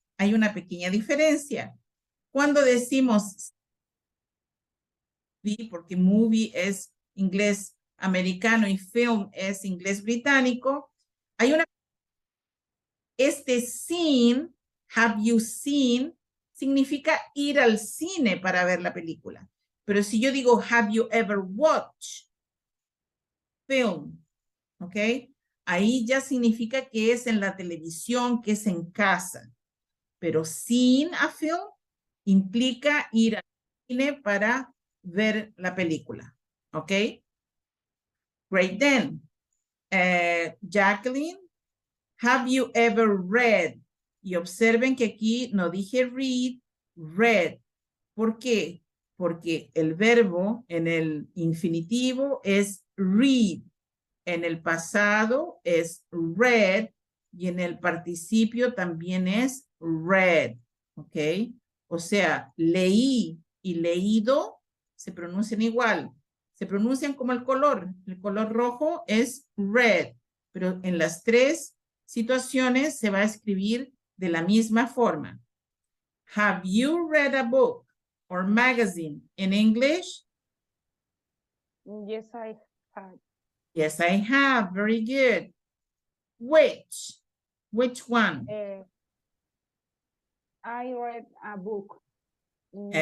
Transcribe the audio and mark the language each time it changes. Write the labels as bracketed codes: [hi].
[es] Hay una pequeña diferencia. Cuando decimos porque movie es inglés americano y film es inglés británico, hay una seen, [en] have you seen, [es] significa ir al cine para ver la película. Pero si yo digo, [en] have you ever watched film? ¿Ok? [es] Ahí ya significa que es en la televisión, que es en casa. Pero [en] seen a film [es] implica ir al cine para ver la película. [en] ¿Ok? Great then. Jacqueline, have you ever read? [es] Y observen que aquí no dije read, read. ¿Por qué? Porque el verbo en el infinitivo es read, en el pasado es read y en el participio también es read, ¿ok? O sea, leí y leído se pronuncian igual, se pronuncian como el color rojo es red, pero en las tres situaciones se va a escribir de la misma forma. [en] Have you read a book or magazine in English? Yes, I have. Yes, I have. Very good. Which one? I read a book. in English.